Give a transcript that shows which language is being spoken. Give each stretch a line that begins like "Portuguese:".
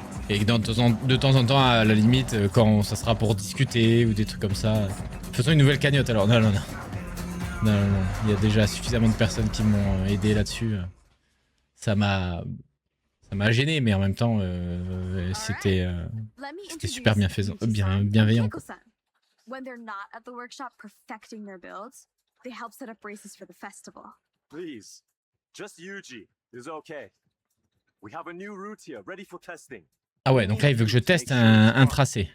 French: Et de temps en temps à la limite quand ça sera pour discuter ou des trucs comme ça. Faisons une nouvelle cagnotte alors, non. non. Il y a déjà suffisamment de personnes qui m'ont aidé là-dessus. Ça m'a gêné, mais en même temps, c'était super bienveillant. Quoi.
English: When they're not at the workshop perfecting their builds, they help set up races for the festival. Please, just Yuji is okay. We have a new route here, ready for testing.
French: Ah ouais, donc là, il veut que je teste un tracé.